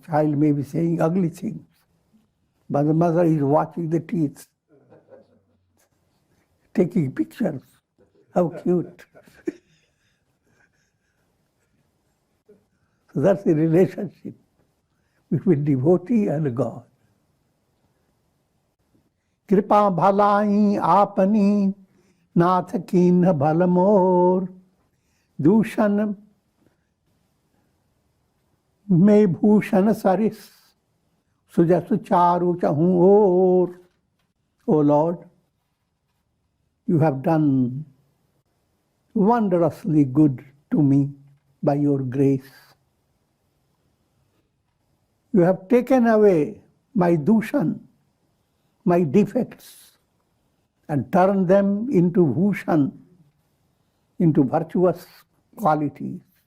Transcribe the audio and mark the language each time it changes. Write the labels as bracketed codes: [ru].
[en] Child may be saying ugly things, but the mother is watching the teeth, taking pictures. How cute. So that's the relationship between devotee and God. [awa] कृपा भलाई आपनी नाथ कीन्ह भल मोर, दूषण में भूषण सरिस सुजस चारु चहु ओर. [en] O Lord, you have done wondrously good to me by your grace. You have taken away my dushan, my defects, and turned them into bhushan, into virtuous qualities.